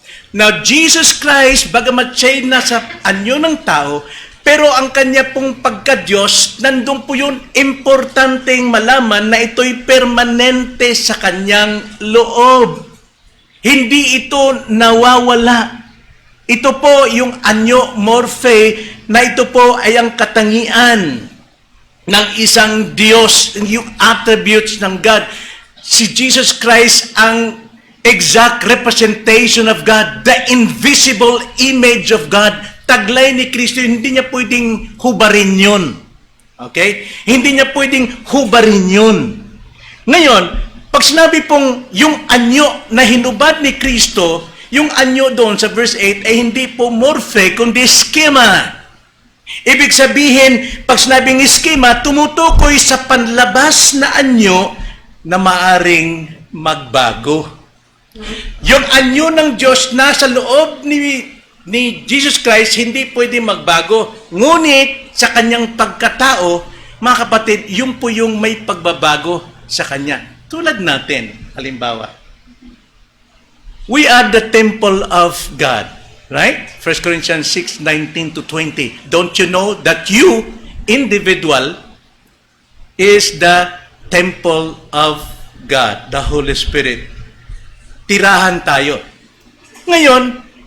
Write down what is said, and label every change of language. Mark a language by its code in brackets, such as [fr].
[tl] Now, Jesus Christ, bagamat siya'y nasa anyo ng tao, pero ang kanya pong pagka-Diyos, nandun po yun, importanteng malaman na ito'y permanente sa kanyang loob. Hindi ito nawawala. Ito po yung anyo morphe, na ito po ay ang katangian ng isang Diyos, yung attributes ng God. [en] Si Jesus Christ ang exact representation of God, the invisible image of God. [tl] Taglay ni Kristo, hindi niya pwedeng hubarin yun. Okay? Hindi niya pwedeng hubarin yun. Ngayon, pag sinabi pong yung anyo na hinubad ni Kristo, yung anyo doon sa verse 8 ay hindi po morphe, kundi schema. Ibig sabihin, pag sinabing schema, tumutukoy sa panlabas na anyo na maaring magbago. Yung anyo ng Diyos nasa loob ni Jesus Christ, hindi pwede magbago. Ngunit, sa kanyang pagkatao, mga kapatid, yun po yung may pagbabago sa kanya. Tulad natin, halimbawa, [en] we are the temple of God. Right? 1 Corinthians 6:19-20. Don't you know that you, individual, is the temple of God, the Holy Spirit. [tl] Tirahan tayo. Ngayon,